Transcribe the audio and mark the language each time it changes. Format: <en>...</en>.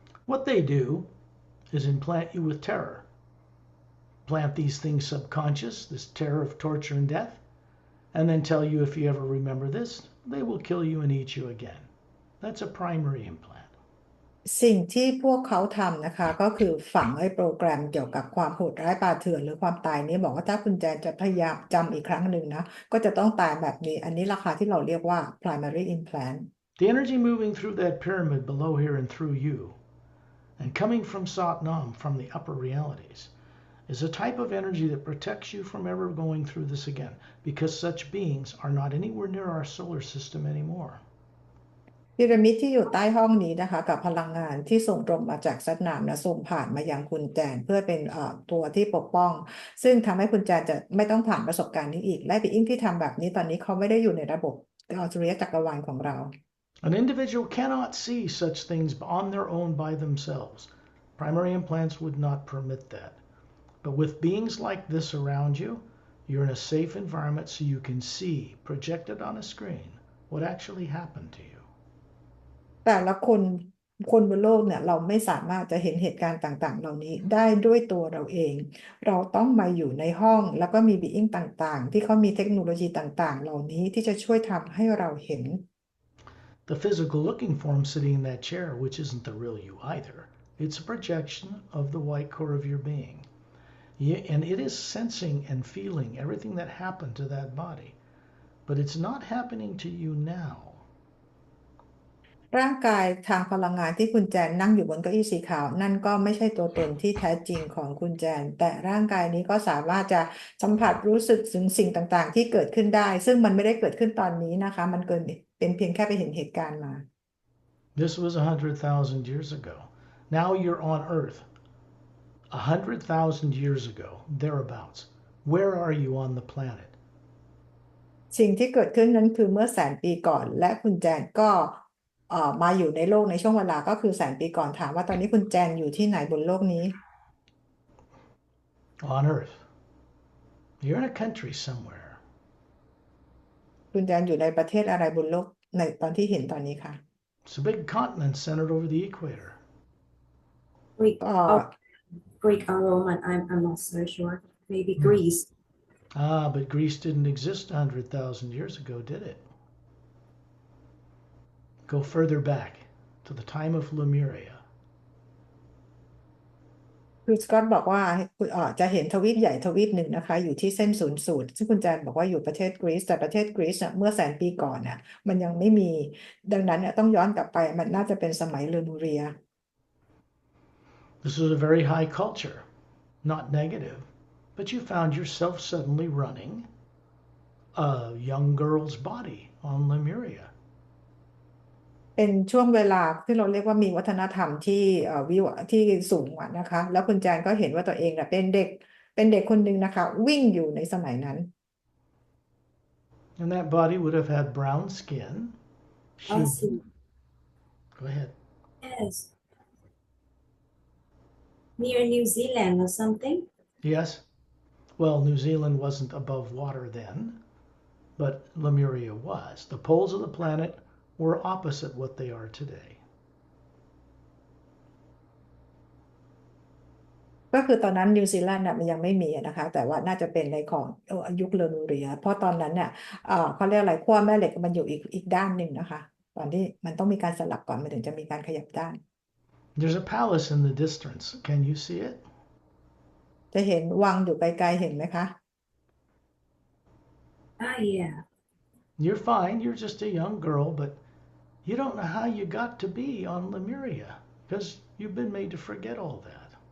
<en>What they do is implant you with terror. Plant these things subconscious, this terror of torture and death, and then tell you if you ever remember this, they will kill you and eat you again. That's a primary implant.</en> <th>สิ่งที่พวกเขาทำนะคะก็คือฝังไอ้โปรแกรมเกี่ยวกับความโหดร้ายป่าเถื่อนหรือความตายนี้บอกว่าถ้าคุณแจนจะพยายามจำอีกครั้งหนึ่งนะก็จะต้องตายแบบนี้อันนี้ราคาที่เราเรียกว่า primary implant</th> <en>The energy moving through that pyramid below here and through you, and coming from Satnam, from the upper realities, is a type of energy that protects you from ever going through this again, because such beings are not anywhere near our solar system anymore.</en> <th>พีระมิดที่อยู่ใต้ห้องนี้นะคะกับพลังงานที่ส่งตรงมาจากซัดนามนะส่งผ่านมายังคุณแจนเพื่อเป็นตัวที่ปกป้องซึ่งทำให้คุณแจนจะไม่ต้องผ่านประสบการณ์นี้อีกและปีอิงที่ทำแบบนี้ตอนนี้เขาไม่ได้อยู่ในระบบสุริยะจักรวาลของเรา</th> <en>An individual cannot see such things on their own by themselves. Primary implants would not permit that. But with beings like this around you, you're in a safe environment so you can see, projected on a screen, what actually happened to you.</en> <th>แต่ละคนบนโลกเนี่ยเราไม่สามารถจะเห็นเหตุการณ์ต่างๆเหล่านี้ได้ด้วยตัวเราเอง เราต้องมาอยู่ในห้องแล้วก็มีบีอิงต่างๆที่เขามีเทคโนโลยีต่างๆเหล่านี้ที่จะช่วยทำให้เราเห็น</th> <en>The physical looking form sitting in that chair, which isn't the real you either, it's a projection of the white core of your being. And it is sensing and feeling everything that happened to that body. But it's not happening to you now.</en> <th>ร่างกายทางพลังงานที่คุณแจนนั่งอยู่บนเก้าอี้สีขาวนั่นก็ไม่ใช่ตัวตนที่แท้จริงของคุณแจนแต่ร่างกายนี้ก็สามารถจะสัมผัสรู้สึกถึงสิ่งต่างๆที่เกิดขึ้นได้ซึ่งมันไม่ได้เกิดขึ้นตอนนี้นะคะมันเป็นเพียงแค่ไปเห็นเหตุการณ์มา</th> <en>This was 100,000 years ago. Now you're on Earth. 100,000 years ago, thereabouts. Where are you on the planet?</en> <th>สิ่งที่เกิดขึ้นนั้นคือเมื่อแสนปีก่อนและคุณแจนก็มาอยู่ในโลกในช่วงเวลาก็คือแสนปีก่อนถามว่าตอนนี้คุณแจนอยู่ที่ไหนบนโลกนี้</th> <en>On Earth. You're in a country somewhere.</en> <th>คุณแจนอยู่ในประเทศอะไรบนโลกในตอนที่เห็นตอนนี้ค่ะ</th> <en>It's a big continent centered over the equator. Greek ก็ or Greek or Roman, I'm not so sure. Maybe Greece. But Greece didn't exist 100,000 years ago, did it? Go further back to the time of Lemuria.</en> <th>คือสกอตบอกว่าจะเห็นทวีปใหญ่ทวีปหนึ่งนะคะอยู่ที่เส้นศูนย์สูตรซึ่งคุณแจนบอกว่าอยู่ประเทศกรีซแต่ประเทศกรีซเมื่อแสนปีก่อนน่ะมันยังไม่มีดังนั้นเนี่ยต้องย้อนกลับไปมันน่าจะเป็นสมัยเลมูเรีย</th> <en>This was a very high culture, not negative, but you found yourself suddenly running a young girl's body on Lemuria.</en> <th>เป็นช่วงเวลาที่เราเรียกว่ามีวัฒนธรรมที่ที่สูงอะนะคะแล้วคุณแจนก็เห็นว่าตัวเองเป็นเด็กคนหนึ่งนะคะวิ่งอยู่ในสมัยนั้น</th> <en>And that body would have had brown skin. I see. Go ahead. Yes. Near New Zealand or something. Yes. Well, New Zealand wasn't above water then, but Lemuria was. The poles of the planet were opposite what they are today.</en> <th>ก็คือตอนนั้นนิวซีแลนด์น่ะมันยังไม่มีนะคะแต่ว่าน่าจะเป็นในของยุคเลมูเรียเพราะตอนนั้นเนี่ยเขาเรียกอะไรขั้วแม่เหล็กมันอยู่อีกด้านหนึ่งนะคะตอนที่มันต้องมีการสลับก่อนมันถึงจะมีการขยับด้าน</th> <en>There's a palace in the distance. Can you see it?</en> <th>จะเห็นวังอยู่ไกลๆเห็นไหมคะ</th> <en>Ah, yeah. You're fine. You're just a young girl, but you don't know how you got to be on Lemuria because you've been made to forget all that.</en>